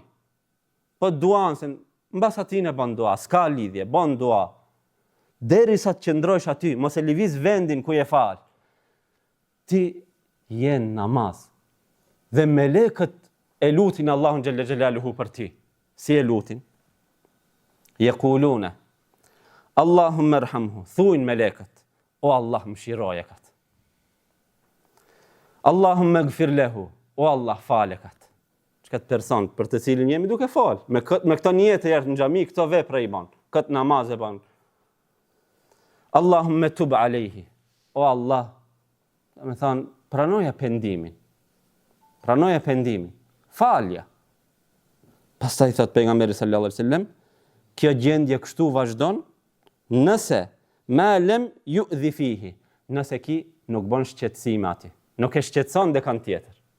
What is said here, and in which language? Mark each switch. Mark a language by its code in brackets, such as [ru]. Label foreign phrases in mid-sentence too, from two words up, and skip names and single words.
[sq] Po duan, se mbas ati në ban dua, s'ka lidhje, ban dua. Derisa të qëndrojsh aty, mos e lëviz vendin ku je fal. Ti je në namaz. Dhe melekët e lutin Allahun [ar] جل جلاله [sq] për ti. Si e lutin? [ar] يقولون اللهم ارحمه, [sq] thuin melekët, o Allah mëshiroje kat. [ar] اللهم اغفر له, [sq] o Allah fale kat. Këtë person për të cilin jemi duke fal, me këto niyete jashtë në xhami, këto vepra i bën, këtë namaz e bën. [ar] اللهم تب عليه, [sq] o Allah, do të thon, pranoja pendimin. Pranoja pendimin. Falja. Pastaj thot pejgamberi [ar] صلى الله عليه وسلم, [sq] kjo gjendje kështu vazhdon nëse [ar] ما لم يؤذ فيه, [sq] nëse ki nuk bën shqetësim aty, nuk e shqetëson dikën tjetër.